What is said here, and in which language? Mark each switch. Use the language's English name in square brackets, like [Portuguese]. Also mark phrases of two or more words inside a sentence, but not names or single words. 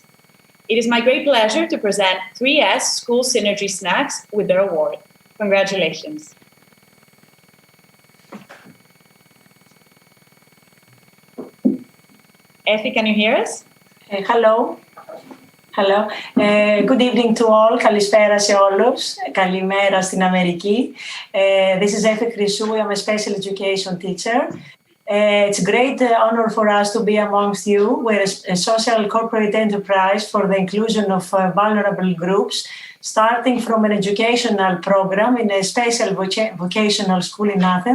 [English] It is my great pleasure to present 3S School Synergy Snacks with their award. Congratulations. Effie, can you hear us? Hello. Hello. Good evening to all. [Greek] Καλησπέρα σε όλους. Καλημέρα στην Αμερική. [English] This is Effie Chrysou. I'm a special education teacher. It's a great honor for us to be amongst you. We're a social corporate enterprise for the inclusion of vulnerable groups, starting from an educational program in a special vocational school in Athens.